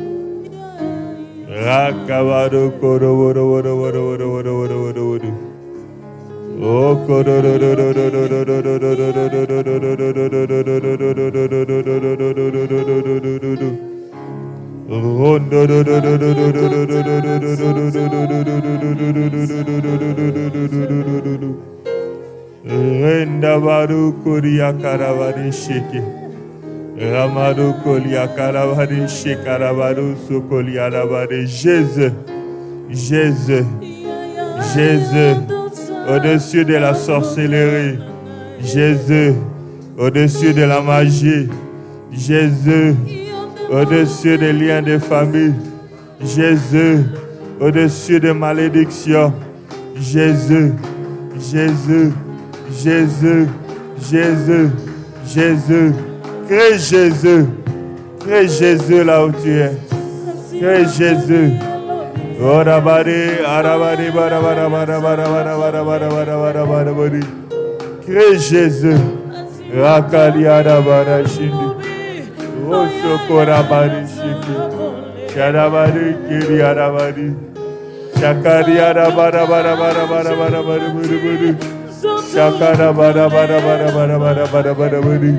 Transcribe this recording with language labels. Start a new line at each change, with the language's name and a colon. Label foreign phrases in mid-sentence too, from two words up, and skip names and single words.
French: Rakabado koroboro. Oh kororo. Rondo do do do do do do do do do do. Renda baru koria karavani shiki. Ramadu kolia karavani shikarabaru sokolia ravani. Jésus, Jésus, Jésus, au-dessus de la sorcellerie. Jésus, au-dessus de la magie. Jésus, au-dessus des liens de famille. Jésus, au-dessus des malédictions. Jésus, Jésus, Jésus, Jésus, Jésus. Crée Jésus. Crée Jésus là où tu es. Crée Jésus. Crée Jésus. Rakaliarabara shindi. Osokorabari shiki. Sharabari kiriarabari. Shakariarabara. Shakara bara bara bara bara bara bara bara bara.